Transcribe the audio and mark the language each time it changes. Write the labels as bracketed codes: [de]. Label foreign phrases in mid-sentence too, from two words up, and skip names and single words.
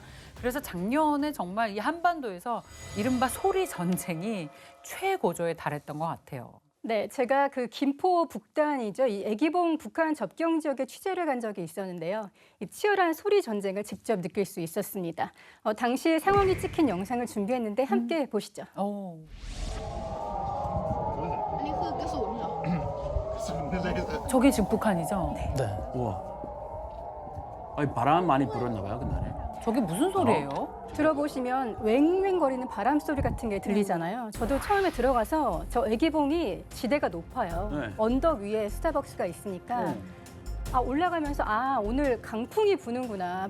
[ko] 그래서 작년에 정말 이 한반도에서 이른바 소리 전쟁이 최고조에 달했던 것 같아요. 네, 제가 그 김포 북단이죠. 이 애기봉 북한 접경 지역에 취재를 간 적이 있었는데요. 이 치열한 소리 전쟁을 직접 느낄 수 있었습니다. 당시 상황이 찍힌 영상을 준비했는데 함께 보시죠. 오. [th] อันนี้คือกระสุนเหรอ กระสุนอะไรสัก [ko] 저게 지금 북한이죠? 네. 우와. 아니, 바람 많이 불었나 봐요, 그날에. 저게 무슨 소리예요? 들어보시면 웽웽거리는 바람 소리 같은 게 들리잖아요. 저도 처음에 들어가서 저 애기봉이 지대가 높아요. 네. 언덕 위에 스타벅스가 있으니까 올라가면서 오늘 강풍이 부는구나.